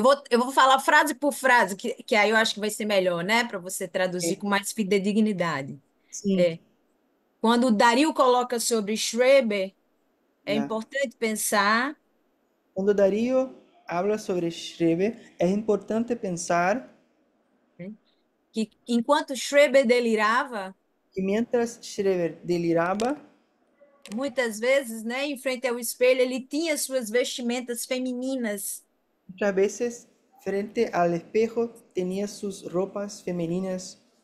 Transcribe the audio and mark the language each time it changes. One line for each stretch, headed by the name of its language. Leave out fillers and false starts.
Portuguese: eu vou falar frase por frase, que aí eu acho que vai ser melhor, né? Para você traduzir com mais fidedignidade.
Spanish: sí,
Portuguese: É, quando o Dario coloca sobre Schreber, é
Spanish: ya.
Portuguese: importante pensar
Spanish: Cuando Darío habla sobre Schreber, es importante pensar
Portuguese: né, que enquanto Schreber delirava,
Spanish: que mientras Schreber deliraba,
Portuguese: muitas vezes, né, em frente ao espelho, ele tinha suas vestimentas femininas,
Spanish: muchas veces frente al espejo tenía sus ropas femeninas